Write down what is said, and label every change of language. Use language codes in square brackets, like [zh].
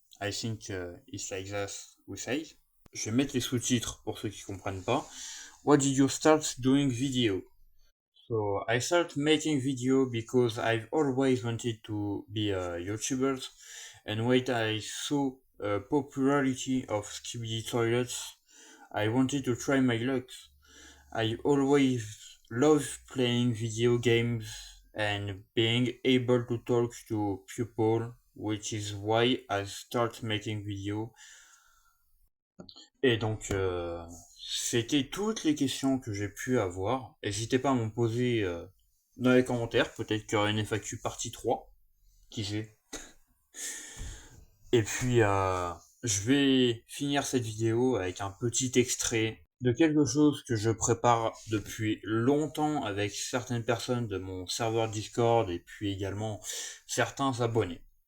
[en] I think it's like that we say. [fr] Je vais mettre les sous-titres pour ceux qui comprennent pas. [en] What did you start doing video? So I started making video because I've always wanted to be a YouTuber, and when I saw popularity of Skibidi Toilets, I wanted to try my luck. I always loved playing video games and being able to talk to people, which is why I start making video. [fr] Et donc, c'était toutes les questions que j'ai pu avoir. N'hésitez pas à m'en poser dans les commentaires. Peut-être qu'il y aura une FAQ partie 3. Qui sait? Et puis, je vais finir cette vidéo avec un petit extrait de quelque chose que je prépare depuis longtemps avec certaines personnes de mon serveur Discord et puis également certains abonnés.